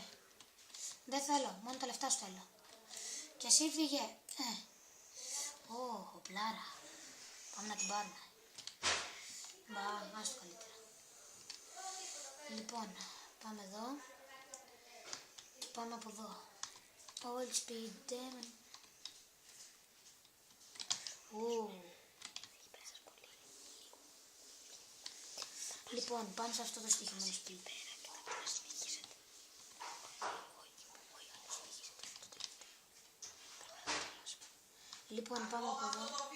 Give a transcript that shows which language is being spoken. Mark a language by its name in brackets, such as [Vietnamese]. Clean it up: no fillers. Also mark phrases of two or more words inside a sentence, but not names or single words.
[Greek] Δεν θέλω, μόνο τα λεφτά σου θέλω. Και εσύ φύγε. Ω, πλάρα. Πάμε να την πάρουμε. Μπα, άστο καλύτερα. Λοιπόν, πάμε εδώ. Και πάμε από εδώ. [English] All speed demon. [Greek] Λοιπόν, πάμε σε αυτό το στοιχειωμένο σπίτι. Λοιπόν, πάμε από εδώ.